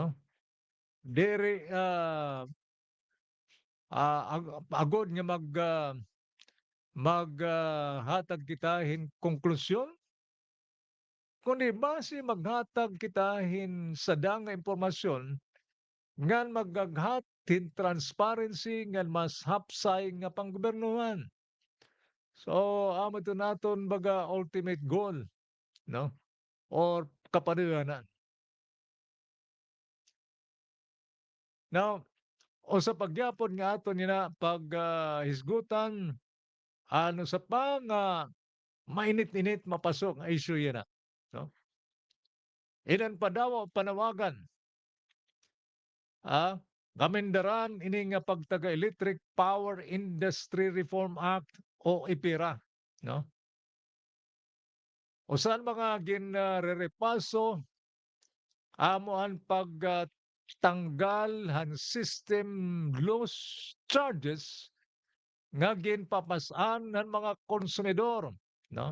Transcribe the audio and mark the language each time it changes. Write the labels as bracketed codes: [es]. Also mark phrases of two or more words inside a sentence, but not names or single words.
[war] Dere agod nga hatag kita konklusyon kundi base maghatag kita sada nga impormasyon ngan magaghatin transparency ngan mas hapsay nga panggobernuhan. So, amo to naton baga [en] ultimate goal, [war] no? Or kapanuyanan. Now, o sa pagyapon nga aton nina hisgutan ano sa pa nga mainit-init mapasok nga issue yan na, no? Ilan pa daw panawagan, gamindaran ini nga pagtaga Electric Power Industry Reform Act o IPERA, no? Usan mga ginrerepaso amo ang pagtanggal han [en] system loss charges [war] nga ginpapasan ng mga konsumidor, no?